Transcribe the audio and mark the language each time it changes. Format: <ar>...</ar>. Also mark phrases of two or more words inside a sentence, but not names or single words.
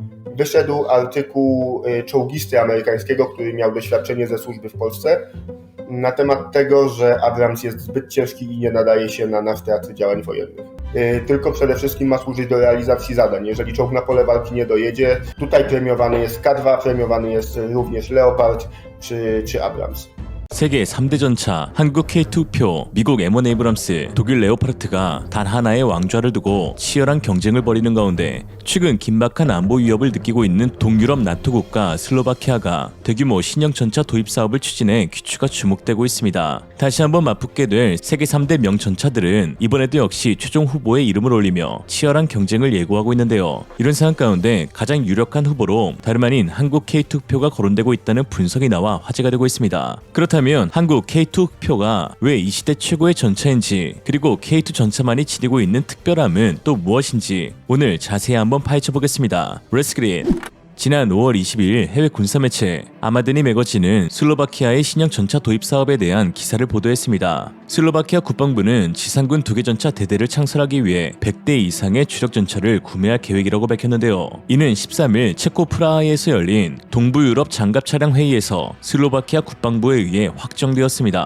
<pl>Wyszedł artykuł czołgisty amerykańskiego, który miał doświadczenie ze służby w Polsce, na temat tego, że Abrams jest zbyt ciężki i nie nadaje się na nasz teatr działań wojennych. Tylko przede wszystkim ma służyć do realizacji zadań. Jeżeli czołg na pole walki nie dojedzie, tutaj premiowany jest K2, premiowany jest również Leopard czy Abrams.</pl> <ko>세계 3대 전차, 한국 K2표, 미국 M1 에이브람스, 독일 레오파르트가 단 하나의 왕좌를 두고 치열한 경쟁을 벌이는 가운데 최근 긴박한 안보 위협을 느끼고 있는 동유럽 나토 국가 슬로바키아가 대규모 신형 전차 도입 사업을 추진해 귀추가 주목되고 있습니다. 다시 한번 맞붙게 될 세계 3대 명전차들은 이번에도 역시 최종 후보에 이름을 올리며 치열한 경쟁을 예고하고 있는데요. 이런 상황 가운데 가장 유력한 후보로 다름 아닌 한국 K2표가 거론되고 있다는 분석이 나와 화제가 되고 있습니다. 그렇다면 한국 K2표가 왜 이 시대 최고의 전차인지, 그리고 K2 전차만이 지니고 있는 특별함은 또 무엇인지 오늘 자세히 한번 파헤쳐 보겠습니다.</ko> <en>Let's get it!</en> <ko>지난 5월 22일 해외 군사매체 아마드니 매거진은 슬로바키아의 신형 전차 도입 사업에 대한 기사를 보도했습니다. 슬로바키아 국방부는 지상군 2개 전차 대대를 창설하기 위해 100대 이상의 주력 전차를 구매할 계획이라고 밝혔는데요. 이는 13일 체코 프라하에서 열린 동부유럽 장갑 차량 회의에서 슬로바키아 국방부에 의해 확정되었습니다.</ko>